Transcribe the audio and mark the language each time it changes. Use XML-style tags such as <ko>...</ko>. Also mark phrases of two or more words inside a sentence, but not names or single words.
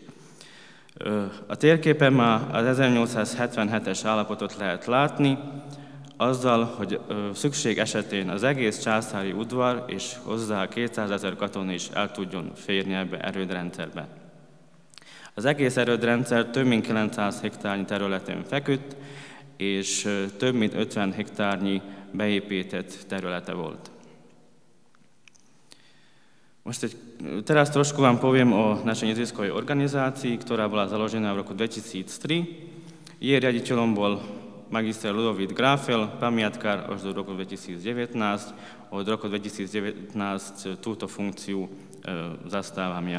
<hu>A térképen már az 1877-es állapotot lehet látni, azzal, hogy szükség esetén az egész császári udvar és hozzá 200 000 katona is el tudjon férni ebbe erődrendszerbe. Az egész erődrendszer több mint 900 hektárnyi területen feküdt, és több mint 50 hektárnyi beépített területe volt.</hu> <sk>Teraz trošku vám poviem o našej neziskovej organizácii, ktorá bola založená v roku 2003. Jej riaditeľom bol magister Ludovít Gráfel, pamiatkár až do roku 2019. Od roku 2019 túto funkciu zastávam ja.</sk>